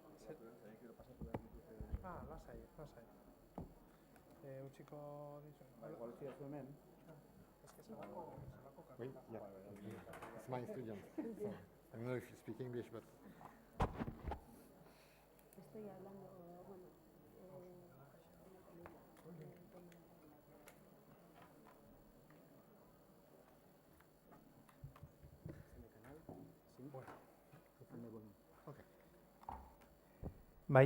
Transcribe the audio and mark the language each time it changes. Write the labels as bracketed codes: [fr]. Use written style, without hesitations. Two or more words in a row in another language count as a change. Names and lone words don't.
[eu] Ah, lasai. Utziko dizu. Igual zidazu hemen. Ez que zelako Oui, karta. [en] yeah. It's my student. So, I don't know if you speak English, but [es] Estoy hablando, bueno, [en] okay. [eu] Bai.